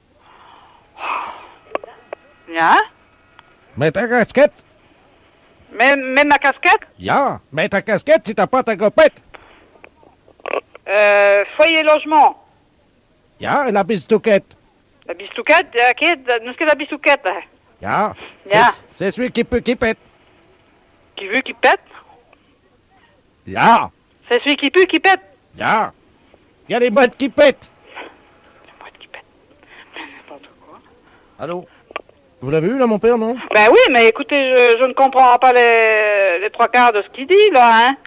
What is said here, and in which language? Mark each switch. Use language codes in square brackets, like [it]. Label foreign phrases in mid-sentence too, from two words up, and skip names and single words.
[fr] Ya. Mets ta casquette. Mets ma casquette. Ya. Mets ta casquette si t'as pas ta copette. Foyer logement. Ja, la bistouquette. La bistouquette, qu'est-ce que la bistouquette? Ja. Ja. C'est celui qui peut qui pète. Qui veut qui pète? Ja. C'est celui qui pue qui pète. Ja. Il y a les boîtes qui pètent. Allô? Vous l'avez eu là, mon père, non? Ben oui, mais écoutez, je ne comprends pas les trois quarts de ce qu'il dit, là, hein.